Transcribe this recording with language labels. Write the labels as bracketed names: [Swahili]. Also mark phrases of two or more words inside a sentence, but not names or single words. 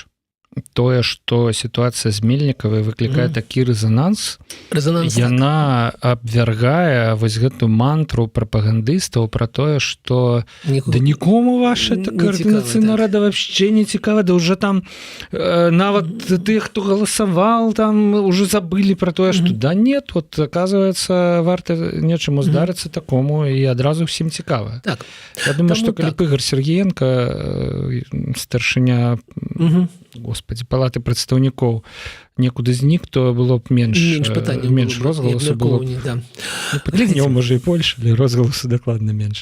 [Belarusian] Тое, што сітуацыя з Мельнікавай выклікае такі рэзананс, яна абвяргае вось гэту мантру прапагандыстаў пра тое, што да нікому ваша каардынацыйная рада вообще не цікава, да ўжо там нават тых, хто галасаваў, там уже забылі пра тое, што [Russian] да нет, вот оказывается, [Belarusian] варта нечаму здарыцца такому, і адразу ўсім цікава. Так. Я думаю, што калі б Ігор Сергіенка, старшыня Господи, палаты прадстаўнікоў некуды знік, то было б менш розгаласу было. Пагляднём, можа і больш, але розгаласу дакладна менш.